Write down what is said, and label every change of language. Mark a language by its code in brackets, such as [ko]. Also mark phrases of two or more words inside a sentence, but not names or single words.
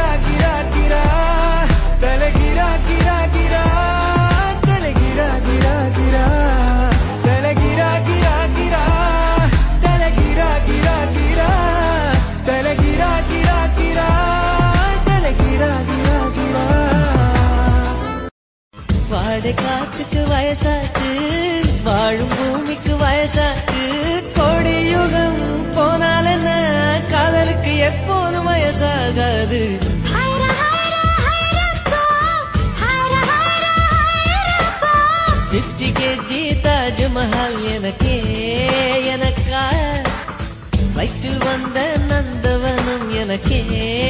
[kn] ಗಿರ ಗಿರ, ತಲೆ ಗಿರ ಗಿರ ಗಿರ, ತಲೆ ಗಿರ ಗಿರ ಗಿರ, ತಲೆ ಗಿರ ಗಿರ ಗಿರ, ತಲೆ ಗಿರ ಗಿರ ಗಿರ, ತಲೆ ಗಿರ ಗಿರ ಗಿರ, ತಲೆ ಗಿರ ಗಿರ ಗಿರ. [ta] வாடை காத்துக்கு வயசாச்சு, வாழும் பூமிக்கு வயசாச்சு. கோடியுகம் போனால் என்ன, காதலுக்கு எப்போதும் வயசாகாது. [en] fifty KG [ta] தாஜ்மஹால் எனக்கே எனக்கா, வயிற்றில் வந்த நந்தவனம் எனக்கே